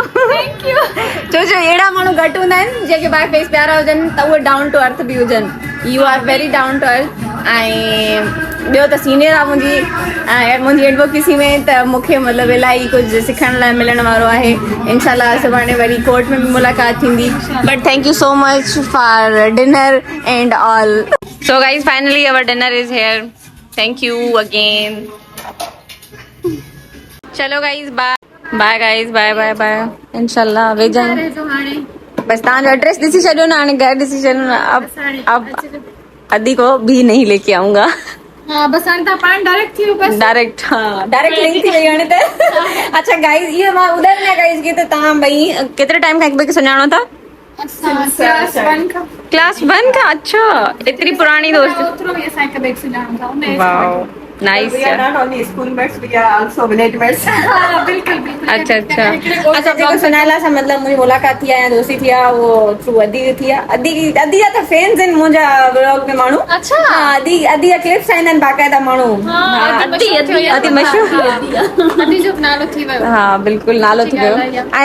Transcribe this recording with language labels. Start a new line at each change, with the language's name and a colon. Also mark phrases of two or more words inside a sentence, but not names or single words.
English: thank you.
Sindhi: छो अहिड़ा माण्हू घटि हूंदा आहिनि जेके
English: by face
Sindhi: प्यारा हुजनि त उहे
English: down to earth
Sindhi: बि हुजनि।
English: you are very down to earth.
Sindhi: ऐं ॿियो त सीनियर आहे मुंहिंजी एडवोकेसी में, त मूंखे मतिलबु इलाही कुझु सिखण लाइ मिलण वारो आहे। इंशाल्लाह सुभाणे वरी कोर्ट में बि मुलाक़ात थींदी।
English: but thank you so much for dinner and all. so guys finally our dinner is here. thank you again. चलो guys bye bye guys, bye bye bye.
Sindhi: इंशाल्लाह वेझा बस तव्हांजो एड्रेस ॾिसी छॾियो न, हाणे घर ॾिसी छॾियो न।
Hindi: अब अदी को भी नहीं लेके आऊंगा।
Sindhi: हाँ बस हाणे तव्हां पाण डायरेक्ट थी वियो बस। डायरेक्ट हाँ
English: direct link
Sindhi: थी वई हाणे त। अच्छा गाइस, इहो मां ॿुधायो न गाइस की त तव्हां ॿई केतिरे टाइम खां हिक ॿिए खे सुञाणो था? क्लास 1 खां। अच्छा, एतिरी पुराणी दोस्ती। ओतिरो ई असां हिक ॿिए खे सुञाणूं था।
English: wow, nice We are not only schoolmates, we are also villagemates.
Sindhi: हाँ बिल्कुल बिल्कुल अच्छा अच्छा अच्छा जेको सुनाला सां मतलब मुंहिंजी मुलाक़ात थी आहे या दोस्ती थी आहे वो थ्रू अदी थी आहे अदी जा त फैंस आहिनि मुंहिंजा व्लॉग में माण्हू अच्छा हा अदी जा क्लिप्स आहिनि बाक़ाइदा माण्हू अति मशहूर अदी जो नालो थी वियो हा बिल्कुलु नालो थी वियो ॻाल्हि आहे।